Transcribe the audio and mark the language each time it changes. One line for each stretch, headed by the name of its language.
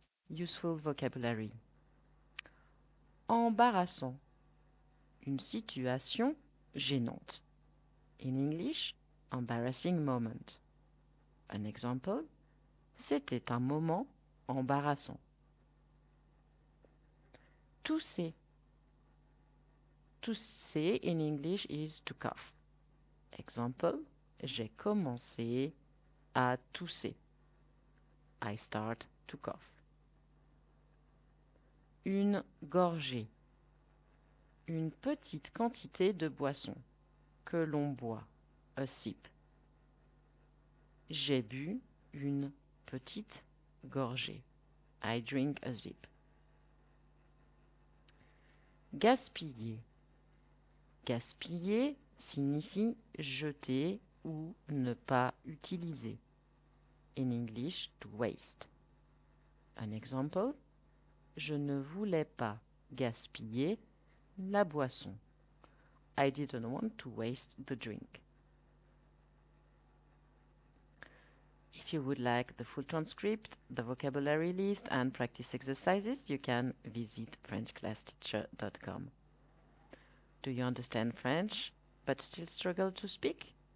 English: Useful vocabulary. Embarrassant.
French: Une situation gênante.
English: In English, embarrassing moment.
French: Un example: C'était un moment embarrassant. Tousser.
English: Tousser in English is to cough.
French: Example: J'ai commencé à tousser.
English: I start to cough.
French: Une gorgée. Une petite quantité de boisson que l'on boit.
English: A sip.
French: J'ai bu une petite gorgée.
English: I drink a sip. Gaspiller.
French: Gaspiller signifie jeter ou ne pas utiliser.
English: In English, to waste.
French: Un exemple, je ne voulais pas gaspiller la boisson.
English: I didn't want to waste the drink. If you would like the full transcript, the vocabulary list, and practice exercises, you can visit FrenchClassTeacher.com. Do you understand French, but still struggle to speak?